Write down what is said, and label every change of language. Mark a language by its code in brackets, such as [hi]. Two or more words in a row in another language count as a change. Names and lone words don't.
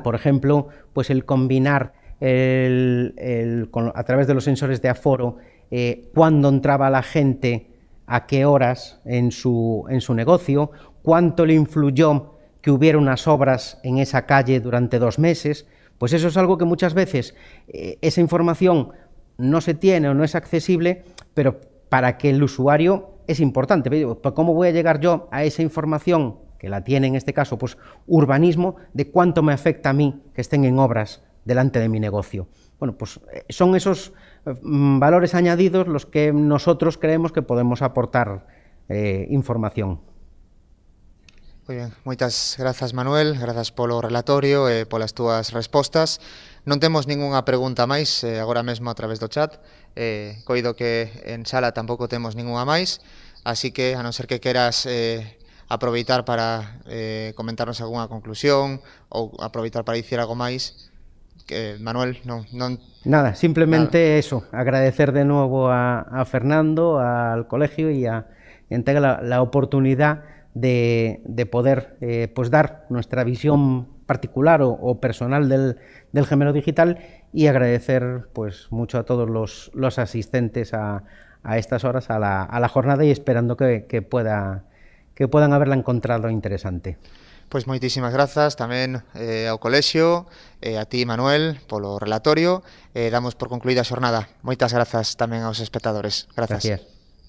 [es] Por ejemplo, pues el combinar a través de los sensores de aforo cuándo entraba la gente, a qué horas en su negocio, cuánto le influyó que hubiera unas obras en esa calle durante 2 meses, pues eso es algo que muchas veces esa información no se tiene o no es accesible, pero para que el usuario es importante. ¿Cómo voy a llegar yo a esa información, que la tiene en este caso pues urbanismo, de cuánto me afecta a mí que estén en obras delante de mi negocio? Bueno, pues son esos valores añadidos los que nosotros creemos que podemos aportar información. [gl] Moi ben, moitas grazas, Manuel, grazas polo relatorio e polas túas respostas. Non temos ningunha pregunta máis agora mesmo a través do chat. Coido que en sala tampouco temos ningunha máis, así que, a non ser que queras aproveitar para comentarnos algunha conclusión ou aproveitar para dicir algo máis, que Manuel, non... [es] Nada, simplemente nada. Eso, agradecer de nuevo a Fernando, al colegio y a Entega la oportunidad de poder pues dar nuestra visión particular o personal del gemelo digital, y agradecer pues mucho a todos los asistentes a estas horas a la jornada, y esperando que puedan haberla encontrado interesante. [gl] Pois moitísimas grazas tamén ao colexio, a ti, Manuel, polo relatorio. Damos por concluída a xornada. Moitas grazas tamén aos espectadores. Grazas. [es] Gracias.